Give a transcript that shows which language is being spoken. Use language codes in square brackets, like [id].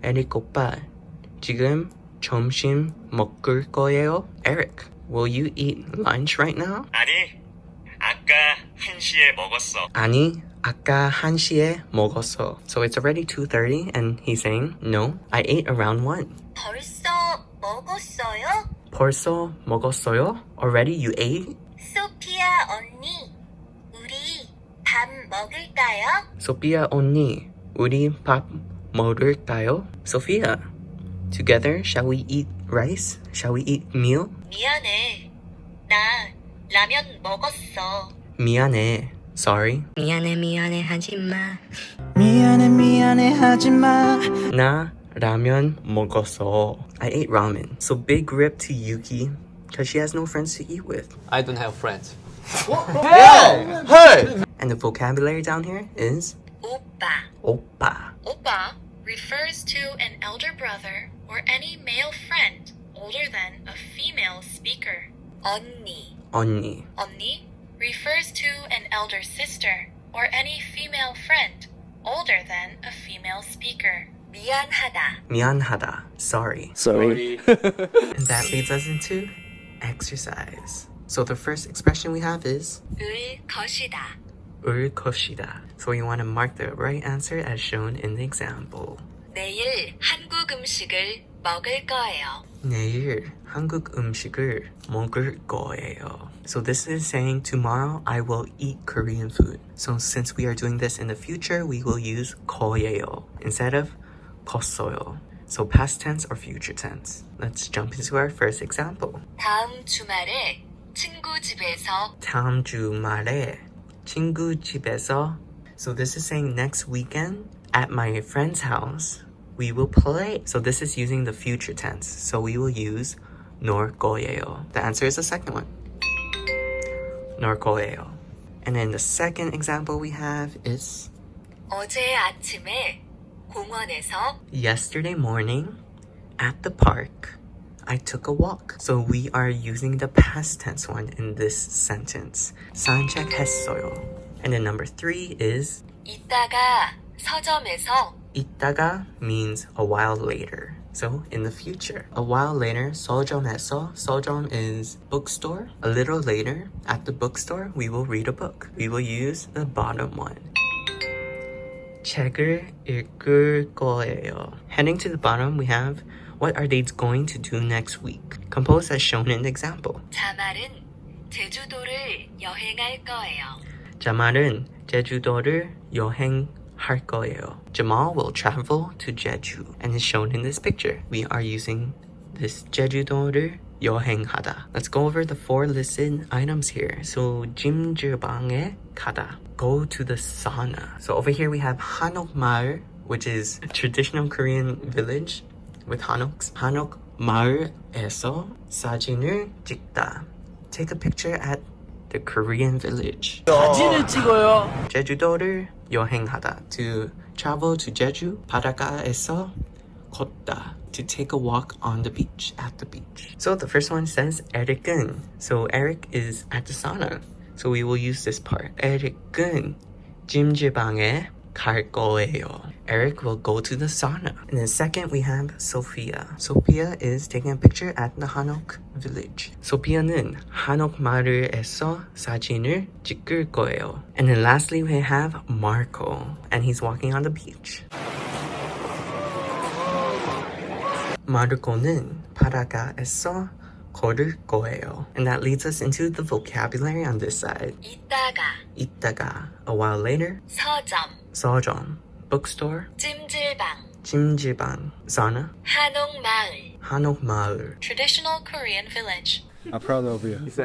[ko] 에릭 오빠, 지금 점심 먹을 거예요? [en] Eric, will you eat lunch right now? [ko] 아니, 아까 1시에 먹었어. 아니, 아까 1시에 먹었어. [en] So it's already 2:30 and he's saying, no, I ate around 1. [ko] 벌써 먹었어요? 벌써 먹었어요? [en] Already you ate? [ko] 소피아 언니. 우리 밥 먹을까요? 소피아 언니, 우리 밥 먹을까요? [en] Sophia, together, shall we eat rice? Shall we eat meal? [ko] 미안해. 나 라면 먹었어. 미안해. [en] Sorry. [ko] 미안해 하지마. 미안해 하지마. 나 라면 먹었어. [en] I ate ramen. So big rip to Yuki, because she has no friends to eat with. I don't have friends. Hey! And the vocabulary down here is [ko] 오빠. 오빠. [en] 오빠 refers to an elder brother or any male friend older than a female speaker. [ko] 언니. 언니. [en] 언니 refers to an elder sister or any female friend older than a female speaker. [ko] 미안하다. 미안하다. [en] Sorry. Sorry. And that leads us into exercise. So the first expression we have is [ko] 을 것이다. 울 것이다. [en] So you want to mark the right answer as shown in the example. [ko] 내일 한국 음식을 먹을 거예요. 내일 한국 음식을 먹을 거예요. [en] So this is saying tomorrow I will eat Korean food. So since we are doing this in the future, we will use 거예요 instead of 컸어요. So past tense or future tense. Let's jump into our first example. [ko] 다음 주말에 친구 집에서 다음 주말에 친구 집에서. [en] So this is saying next weekend at my friend's house we will play. So this is using the future tense. So we will use 놀 거예요. The answer is the second one. [ko] 놀 거예요. [en] And then the second example we have is [ko] 어제 아침에 공원에서 [en] yesterday morning at the park I took a walk. So we are using the past tense one in this sentence. [ko] 산책했어요. [en] And then number 3 is 이따가 서점에서 이따가 means a while later. So in the future. A while later, 서점에서. 서점 is bookstore. A little later, at the bookstore, we will read a book. We will use the bottom one. [ko] 책을 읽을 거예요. [en] Heading to the bottom, we have what are they going to do next week? Composed as shown in the example. [ko] 자말은 제주도를 여행할 거예요. 자말은 제주도를 여행할 거예요. [en] Jamal will travel to Jeju and is shown in this picture. We are using this [ko] 제주도를 여행하다. [en] Let's go over the 4 listed items here. So [ko] 찜질방에 가다. [en] Go to the sauna. So over here we have 한옥 마을, which is a traditional Korean village with hanoks. [ko] 한옥 마을에서 사진을 찍다. [en] Take a picture at the Korean village. [ko] 사진을 찍어요. 제주도를 여행하다. [en] To travel to Jeju. [ko] 바닷가에서 걷다. [en] To take a walk on the beach, at the beach. So the first one says Eric은. So Eric is at the sauna. So we will use this part. [ko] Eric은 찜질방에 갈 거예요. [en] Eric will go to the sauna. And then second, we have Sophia. Sophia is taking a picture at the Hanok village. [ko] 소피아는 한옥 마을에서 사진을 찍을 거예요. [en] And then lastly, we have Marco. And he's walking on the beach. [ko] 마르코는 바닷가에서 걸을 거예요. [en] And that leads us into the vocabulary on this side. 있다가, a while later. 서점, bookstore. [ko] 찜질방, sauna. 한옥마을. [en] Traditional Korean village. I'm proud of you.